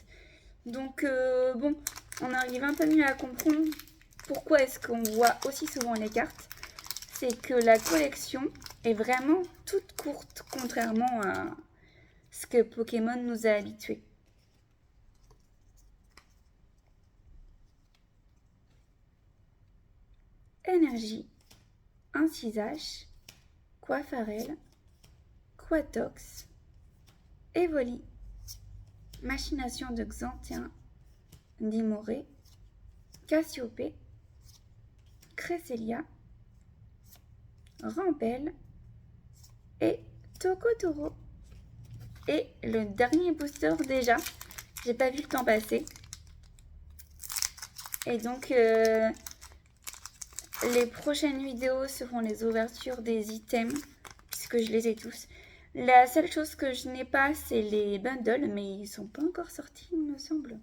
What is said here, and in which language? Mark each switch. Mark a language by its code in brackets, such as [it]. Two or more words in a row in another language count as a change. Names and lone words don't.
[fr] Donc bon, on arrive un peu mieux à comprendre pourquoi est-ce qu'on voit aussi souvent les cartes. C'est que la collection est vraiment toute courte, contrairement à ce que Pokémon nous a habitués. Énergie, Incisage, Coiffarelle, Quatox, Evoli, Machination de Xantien, Dimoré, Cassiope, Cresselia, Rampel et Tokotoro. Et le dernier booster déjà, j'ai pas vu le temps passer. Et donc les prochaines vidéos seront les ouvertures des items, puisque je les ai tous. La seule chose que je n'ai pas, c'est les bundles, mais ils sont pas encore sortis, il me semble.